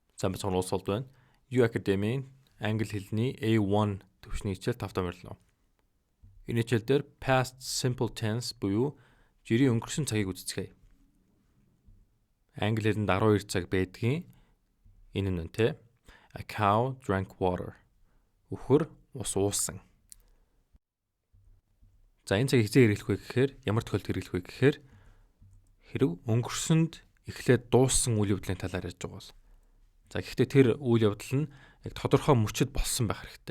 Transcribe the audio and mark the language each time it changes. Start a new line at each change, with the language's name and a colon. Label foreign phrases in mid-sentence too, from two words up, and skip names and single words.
Mongolian: сайн бацхан улс олд байна. U Academy англи хэлний A1 төвшний хичээл тавтаа мөрлөө. Энэ хичээл дээр
English: past simple tense
Mongolian: буюу жирийн өнгөрсөн цагийг үздэцгээе. Англи хэлэнд 12 цаг байдгийн энэ нь те.
English: A cow drank water.
Mongolian: Үхэр ус уусан. За энэ цаг хизээ хэрэглэх вэ гэхээр ямар тохиолдолд хэрэглэх вэ гэхээр хэрэг өнгөрсөнд эхлээд дууссан үйл явдлын талаар ярьж байгаа бол. За гэхдээ тэр үйл явдал нь яг тодорхой мөчөд болсон байх хэрэгтэй.